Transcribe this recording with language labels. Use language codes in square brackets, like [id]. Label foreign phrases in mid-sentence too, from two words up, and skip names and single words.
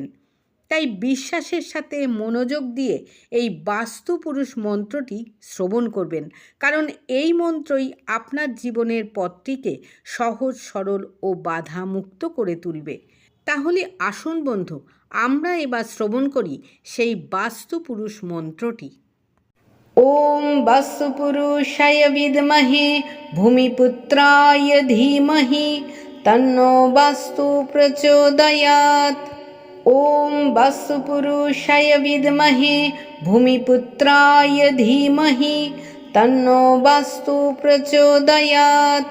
[bn] তাই বিশ্বাসের সাথে মনোযোগ দিয়ে এই বাস্তু পুরুষ মন্ত্রটি শ্রবণ করবেন, কারণ এই মন্ত্রই আপনার জীবনের পথটিকে সহজ, সরল ও বাধামুক্ত করে তুলবে। তাহলে আসুন বন্ধু, আমরা এবার শ্রবণ করি সেই বাস্তু পুরুষ মন্ত্রটি। [sa] ওম বাস্তুপুরুষায় বিদ্মহে ভূমিপুত্রায় ধীমহি তন্নো বাস্তু প্রচোদয়াৎ। ওম বাস্তুপুরুষায় বিদ্মহে ভূমিপুত্রায় ধীমহি তন্নো বাস্তু প্রচোদয়াৎ।